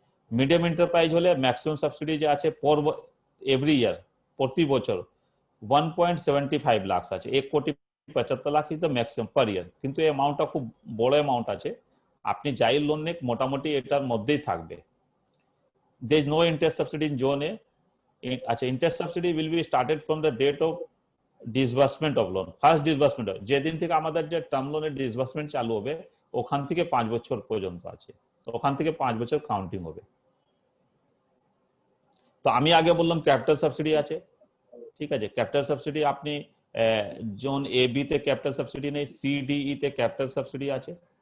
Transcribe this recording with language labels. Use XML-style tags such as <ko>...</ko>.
<bn>Medium enterprise হলে maximum subsidy যে আছে পর এভরি ইয়ার প্রতি বছর 1.75 লাখ আছে,</bn> <en>1.75 lakh is the maximum per year.</en> <bn>কিন্তু এই অ্যামাউন্টটা খুব বড় অ্যামাউন্ট আছে, আপনি যাই লোন নেন মোটামুটি এটার মধ্যেই থাকবে।</bn> <en>there is no interest subsidy in zone A.</en> <bn>আচ্ছা,</bn> <en>interest subsidy will be started from the date of disbursement of loan,</en> <bn>first disbursement, যেদিন থেকে আমাদের যে টার্ম লোনের ডিসবার্সমেন্ট চালু হবে ওখান থেকে 5 বছর পর্যন্ত আছে, তো ওখান থেকে 5 বছর কাউন্টিং হবে। তো আমি আগে বললাম ক্যাপিটাল সাবসিডি আছে। ঠিক আছে, ক্যাপিটাল সাবসিডি আপনি জোন এ বি তে ক্যাপিটাল সাবসিডি নেই, সি ডি ই তে ক্যাপিটাল সাবসিডি আছে।</bn>